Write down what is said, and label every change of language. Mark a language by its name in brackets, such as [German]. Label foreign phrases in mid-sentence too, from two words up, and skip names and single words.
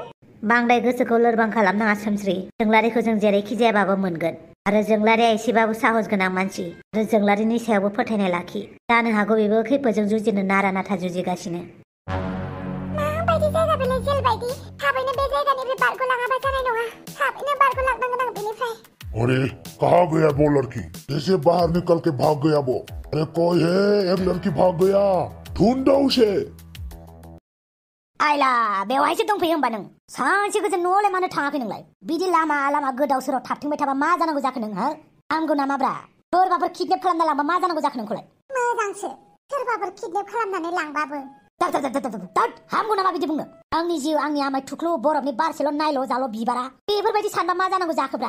[Bodo] बांद्राय गोसोखौ लोरबां खालामनाङा सोमस्रि जोंलारिखौ जों जेरैखि जायाबाबो मोनगोन आरो जोंलारिया एसेबाबो साहस गोनां मानसि आरो जोंलारिनि सायावबो फोथायनाय लाखि जानो हागौ बेबो खैफोदजों जुजिनो नारा नाथा जुजिगासिनो माबायदि जायगा बेलाय जेल बायदि थाबैनो बे जायगानिफ्राय बारग'लाङाबा जानाय नङा थाबैनो बारग'लांनांगोन आं बेनिफ्राय [Hindi] अरे कहाँ गया वो लड़की जैसे बाहर निकल के भाग गया वो अरे कोई है एक लड़की भाग गया ढूंढो उसे [Bodo] आइला बेवहायसो दंफैयो होमबा नों सानसे गोजोन न'आवलाय मानो थाङाखै नोंलाय बिदि लामा लामा गोदाव सोराव थाबथिंबाय थाबा मा जानांगौ जाखो नों हो आंगौ नामाब्रा सोरबाफोर किडनेप खालामना लांबा मा जानांगौ जाखो नोंखौलाय मोजांसो सोरबाफोर किडनेप खालामनानै लांबाबो हामगौ नामा बिदि बुंनो आंनि जिउ आंनि आमाय थुख्लु बरफनि बारसेल' नायल' जाल' बिबारा बेफोरबायदि सानबा मा जानांगौ जाखोब्रा